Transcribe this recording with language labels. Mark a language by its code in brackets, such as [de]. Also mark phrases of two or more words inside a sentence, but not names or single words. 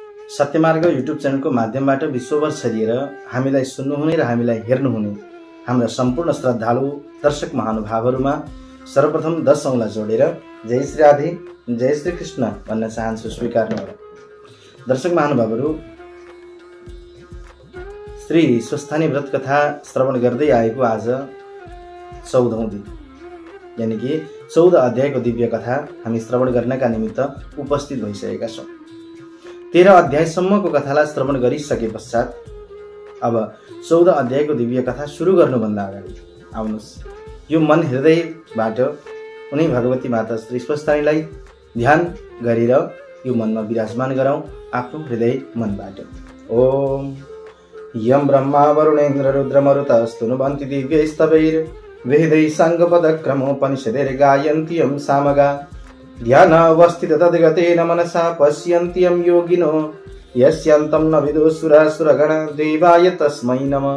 [ne] सत्यमार्ग युट्युब च्यानलको माध्यमबाट विश्वभर छरिएर हामीलाई सुन्नुहुने र हामीलाई हेर्नुहुने हाम्रा सम्पूर्ण श्रद्धालु दर्शक महानुभावहरूमा सर्वप्रथम 10 औँला जोडेर जय श्री राधे जय श्री कृष्ण भन्न चाहन्छु, स्वीकार्नुहोला। दर्शक महानुभावहरू, श्री स्वस्थानी व्रत कथा श्रवण गर्दै आएको आज 14औं दिन, यानी कि 14 अध्यायको दिव्य कथा हामी श्रवण गर्नका निमित्त उपस्थित भइसकेका छौँ। 13 अध्यायसम्मको कथालाई श्रवण गरिसके पश्चात अब 14 अध्यायको दिव्य कथा सुरु गर्नुभन्दा अगाडि आउनुहोस् यो मन हृदयबाट उनी भगवती माता श्री स्वस्थानीलाई ध्यान गरेर यो मनमा विराजमान गराउँ आफ्नो हृदय मनबाट। [sa] ओम यम ब्रह्मा वरुणेन्द्र रुद्र मरुतस्तुनुवन्ति दिव्यैस्तवैर् वेदैः साङ्गपदक्रमोपनिषदैर् गायन्ति यं सामगा ध्यानावस्थित तद्गतेन मनसा पश्यन्ति यं योगिनो यस्यान्तं न विदुसुरासुरगण देवाय तस्मै नमः।